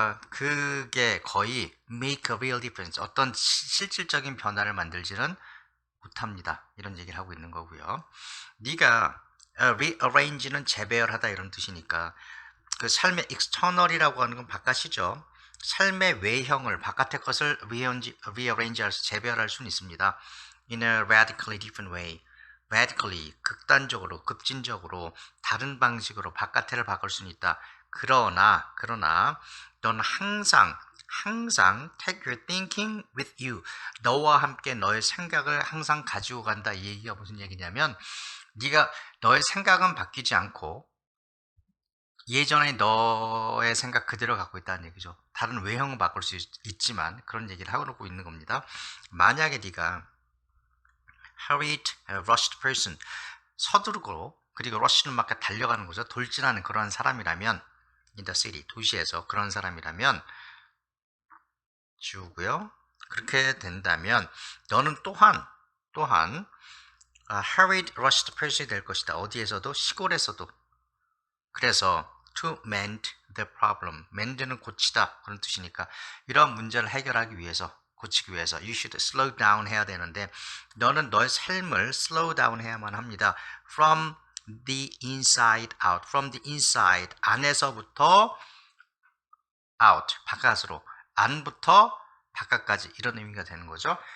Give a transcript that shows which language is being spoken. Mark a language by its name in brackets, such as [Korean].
[Korean] 그게 거의 [English] make a real difference [Korean] 어떤 실질적인 변화를 만들지는 못합니다. 이런 얘기를 하고 있는 거고요. 네가 rearrange는 재배열하다 이런 뜻이니까 그 삶의 external이라고 하는 건 바깥이죠. 삶의 외형을 바깥의 것을 rearrange해서 재배열할 수는 있습니다. [English] In a radically different way. [Korean] radically 극단적으로 급진적으로 다른 방식으로 바깥을 바꿀 수는 있다. 그러나 넌 항상 [English] take your thinking with you. [Korean] 너와 함께 너의 생각을 항상 가지고 간다. 이 얘기가 무슨 얘기냐면 네가 너의 생각은 바뀌지 않고 예전에 너의 생각 그대로 갖고 있다는 얘기죠. 다른 외형은 바꿀 수 있지만 그런 얘기를 하고 있는 겁니다. 만약에 네가 [English] hurried, rushed person [Korean] 서두르고 그리고 rush는 막 달려가는 거죠. 돌진하는 그런 사람이라면 [English] in the city [Korean] 도시에서 그런 사람이라면 지우고요. 그렇게 된다면 너는 또한 [English] hurried, rushed person [Korean] 이 될 것이다. 어디에서도 시골에서도. [English] 그래서 to mend the problem. [Korean] mend는 고치다 그런 뜻이니까 이러한 문제를 해결하기 위해서 고치기 위해서 [English] you should slow down [Korean] 해야 되는데 너는 너의 삶을 slow down 해야만 합니다. [English] from the inside out. from the inside [Korean] 안에서부터 out 바깥으로 안부터 바깥까지 이런 의미가 되는 거죠.